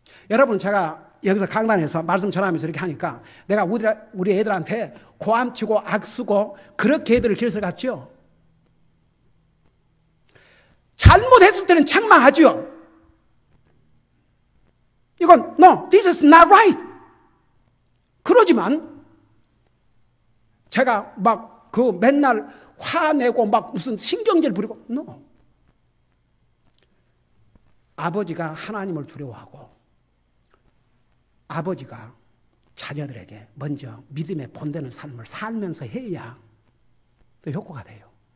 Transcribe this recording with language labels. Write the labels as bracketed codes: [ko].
[ko] 여러분 제가 여기서 강단에서 말씀 전하면서 이렇게 하니까 내가 우리 애들한테 고함치고 악쓰고 그렇게 애들을 길서 갔죠. 잘못했을 때는 책망하죠. [en] 이건 no, this is not right. [ko] 그러지만 제가 막 그 맨날 화내고 막 무슨 신경질 부리고 no. 아버지가 하나님을 두려워하고 아버지가 자녀들에게 먼저 믿음에 본되는 삶을 살면서 해야 또 효과가 돼요.